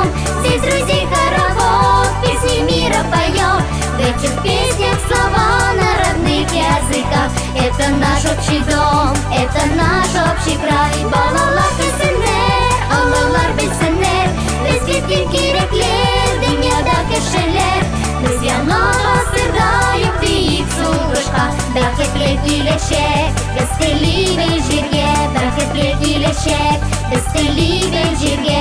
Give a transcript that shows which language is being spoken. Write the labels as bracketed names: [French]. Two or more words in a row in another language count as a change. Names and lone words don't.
[Russian] Здесь друзей хоровод, песни мира поем. В этих песнях слова на родных языках. Это наш общий дом, это наш общий край. [Tatar] Балалар белсеннәр, олылар белсеннәр, безгә кем кирәкле дөньяда кешеләр. Без яңа гасырда юк дип сугышка, бәхетле киләчәк без телибез җиргә. Бәхетле киләчәк без телибез җиргә.